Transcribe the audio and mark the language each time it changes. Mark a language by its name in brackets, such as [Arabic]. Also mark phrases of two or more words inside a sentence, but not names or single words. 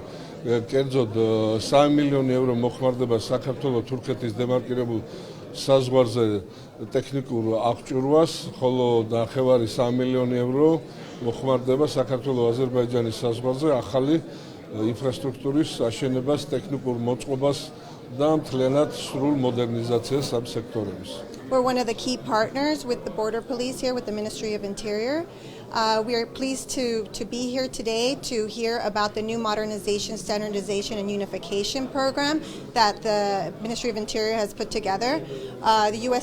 [Georgian] კერძოდ 3 მილიონი ევრო მოხმარდება საქართველოს-თურქეთის დემარკირებულ საზღვარზე ტექნიკურ აღჭურვას, ხოლო ნახევარი 3 მილიონი ევრო მოხმარდება საქართველოს-აზერბაიჯანის საზღვარზე ახალი ინფრასტრუქტურის აშენებას, ტექნიკურ მოწყობას და მთლიანად სრულ მოდერნიზაციას ამ სექტორების. [English] We're one of the key partners with the Border Police here with the Ministry of Interior. We are pleased to be here today to hear about the new modernization, standardization, and unification program that the Ministry of Interior has put together. The U.S.